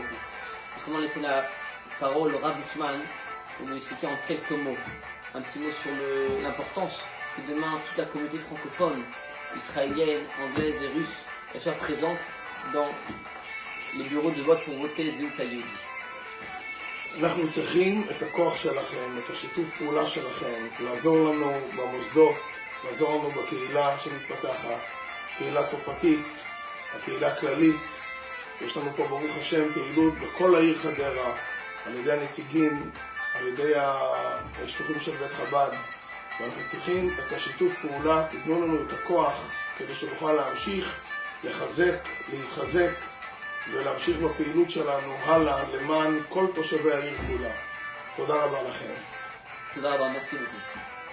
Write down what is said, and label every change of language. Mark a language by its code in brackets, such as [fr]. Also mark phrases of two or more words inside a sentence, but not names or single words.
[fr] Justement laisser la parole au Rav Gutman pour nous expliquer en quelques mots, un petit mot sur l'importance que demain toute la communauté francophone, israélienne, anglaise et russe, elle soit présente dans les bureaux de vote pour voter [he] זהות היהודי. אנחנו צריכים את הכוח שלכם, את השיתוף פעולה שלכם, לעזור לנו במוסדות, לעזור לנו בקהילה שמתפתחת, קהילה צרפתית, הקהילה הכללית. יש לנו פה ברוך השם פעילות בכל העיר חדרה, על ידי הנציגים, על ידי השלוחים של בית חב"ד, ואנחנו צריכים את השיתוף פעולה, תתנו לנו את הכוח כדי שנוכל להמשיך, לחזק, להתחזק ולהמשיך בפעילות שלנו הלאה למען כל תושבי העיר כולה. תודה רבה לכם. תודה רבה, [fr] merci beaucoup.